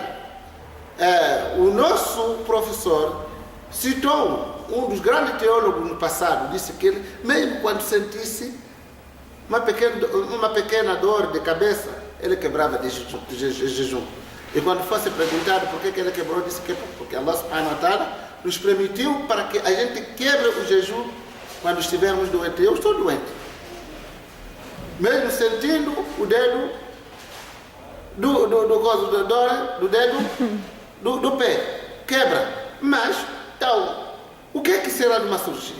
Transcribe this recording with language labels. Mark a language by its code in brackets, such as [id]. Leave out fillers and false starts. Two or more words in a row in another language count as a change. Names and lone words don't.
[pt] O nosso professor citou um dos grandes teólogos no passado, disse que ele, mesmo quando sentisse uma pequena dor de cabeça, ele quebrava de jejum. E quando fosse perguntado por que ele quebrou, disse que porque Allah [ar] سبحانه وتعالى [pt] nos permitiu para que a gente quebre o jejum quando estivermos doentes. Eu estou doente. Mesmo sentindo o dedo do dedo do pé. Quebra. Mas, então, o que é que será de uma cirurgia?